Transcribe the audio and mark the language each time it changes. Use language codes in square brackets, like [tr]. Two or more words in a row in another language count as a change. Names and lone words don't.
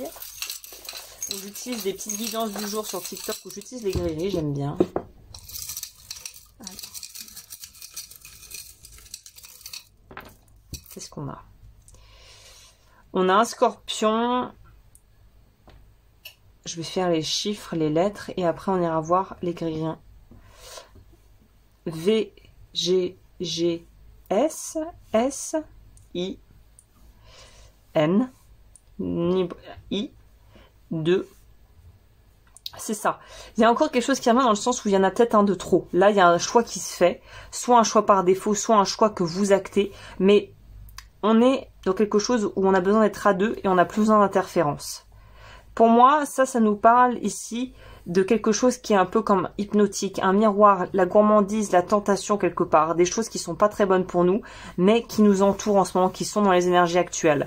[fr] J'utilise des petites guidances du jour sur TikTok où j'utilise les grairies, j'aime bien. Qu'est-ce qu'on a? On a un scorpion. Je vais faire les chiffres, les lettres, et après on ira voir les grairies. V, G, G, S, S, I, N, I, 2, C'est ça. Il y a encore quelque chose qui revient dans le sens où il y en a peut-être un de trop. Là, il y a un choix qui se fait. Soit un choix par défaut, soit un choix que vous actez. Mais on est dans quelque chose où on a besoin d'être à deux et on n'a plus besoin d'interférence. Pour moi, ça nous parle ici de quelque chose qui est un peu comme hypnotique, un miroir, la gourmandise, la tentation quelque part, des choses qui sont pas très bonnes pour nous, mais qui nous entourent en ce moment, qui sont dans les énergies actuelles.